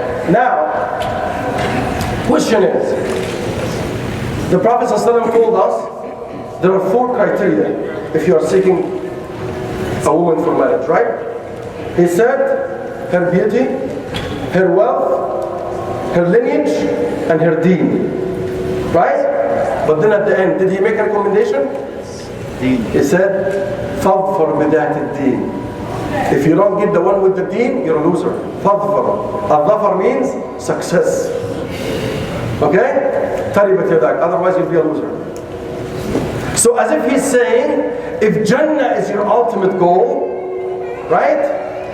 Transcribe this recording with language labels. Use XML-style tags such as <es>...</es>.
<en>Now, question is, the Prophet ﷺ told us there are 4 criteria if you are seeking a woman for marriage, right? He said her beauty, her wealth, her lineage, and her deen, right? But then at the end, did he make a recommendation? He said,</en> <ar>فَظْفَرْ بِذَاتِ الدِّينِ.</ar> <en>If you don't get the one with the deen, you're a loser.</en> <ar>فَظْفَرْ.</ar> <en>Al-Dhafar means success. Okay? Otherwise you'll be a loser. So as if he's saying, if Jannah is your ultimate goal, right?</en>